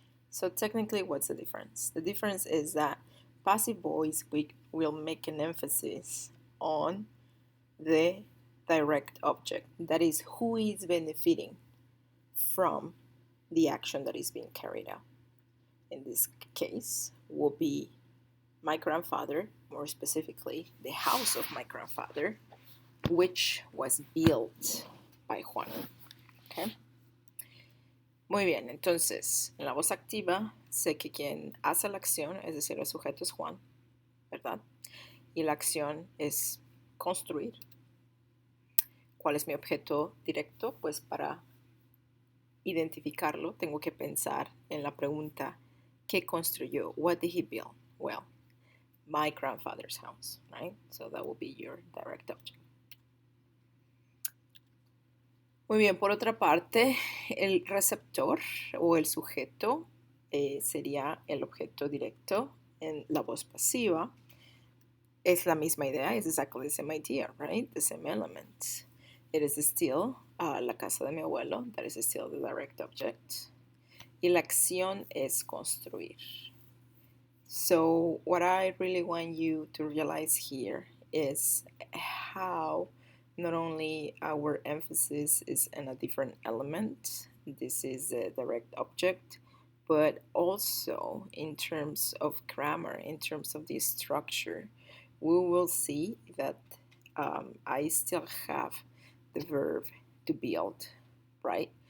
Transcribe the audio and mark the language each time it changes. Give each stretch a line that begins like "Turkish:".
English: So technically, what's the difference? The difference is that passive voice will make an emphasis on the direct object, that is, who is benefiting from the action that is being carried out. In this case, will be my grandfather, more specifically, the house of my grandfather, which was built by Juan. Okay?
Spanish: Muy bien, entonces, en la voz activa, sé que quien hace la acción, es decir, el sujeto es Juan, ¿verdad? Y la acción es construir. ¿Cuál es mi objeto directo? Pues para identificarlo, tengo que pensar en la pregunta, ¿qué construyó?
English: What did he build? Well, my grandfather's house, right? So that will be your direct object.
Spanish: Muy bien, por otra parte, el receptor o el sujeto sería el objeto directo en la voz pasiva. Es la misma idea, es
English: exactly the same idea, right? The same element. It is still
Spanish: la casa de mi abuelo,
English: that is still the direct object.
Spanish: Y la acción es construir.
English: So what I really want you to realize here is how not only our emphasis is in a different element, this is a direct object, but also in terms of grammar, in terms of the structure, we will see that I still have the verb to build, right?